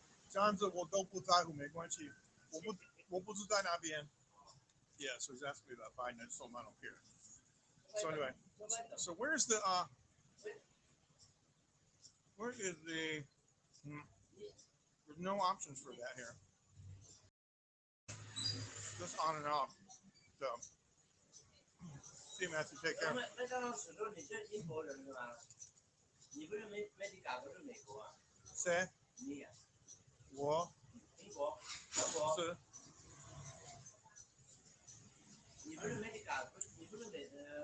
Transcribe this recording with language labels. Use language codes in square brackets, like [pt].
[zh] 这样子我都不在乎，没关系。我不是在那边。 [en] Yeah, so he's asking me about Biden. I just told him I don't care. So anyway, so where's the where is the? There's no options for that here. Just on and off. So, see, Matthew, take care. [zh] 麦当劳史顿，你是英国人是吧？你不是Medica不是美国啊？谁？你呀、我英国、德国，是你不是 Medica 不是你不是美国？